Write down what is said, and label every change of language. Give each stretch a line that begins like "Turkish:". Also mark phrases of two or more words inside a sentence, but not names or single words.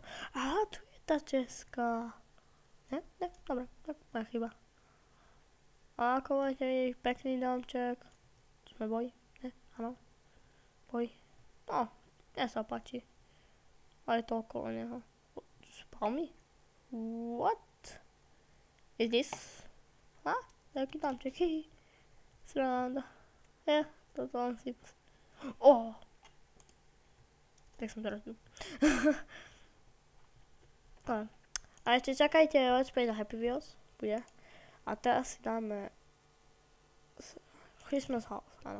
Slovak: Aha, tu je tá česká. Ne, dobre, tak moja chyba. A ako máte vidieť, pekný domček. Sme boli? Ne, áno. Boli. No, mne sa páči. A je to okolo neho. Palmy?
English: What? Is this?
Slovak: Jaký domček, sranda. Toto len si... Tak som to rozbil. A ešte čakajte
English: Let's Play
Slovak: na Happy Wheels. Bude. A teraz si dáme... Christmas House, áno.